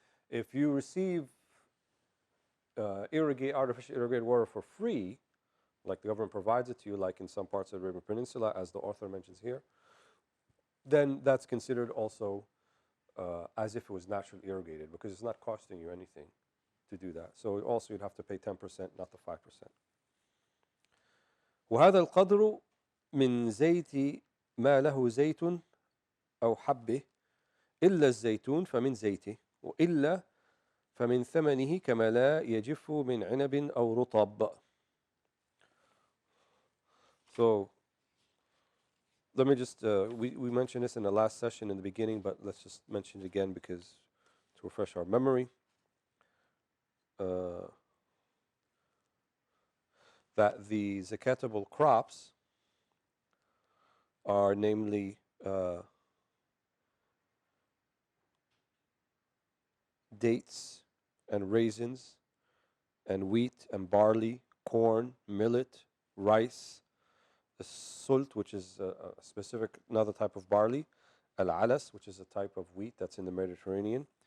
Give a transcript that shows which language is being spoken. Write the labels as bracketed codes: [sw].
[en] If you receive artificial irrigated water for free, like the government provides it to you, like in some parts of the Arabian Peninsula, as the author mentions here, then that's considered also as if it was naturally irrigated, because it's not costing you anything to do that. So also you'd have to pay 10%, not the 5%. [ar] وهذا القدر من زيت ما له زيت أو حبه إلا الزيتون فمن زيته وإلا فمن ثمنه كما لا يجف من عنب أو رطب. [en] So let me just, we mentioned this in the last session in the beginning, but let's just mention it again because to refresh our memory. That the zakatable crops are namely dates and raisins and wheat and barley, corn, millet, rice, the sult, which is a specific another type of barley, al-alas, which is a type of wheat that's in the Mediterranean.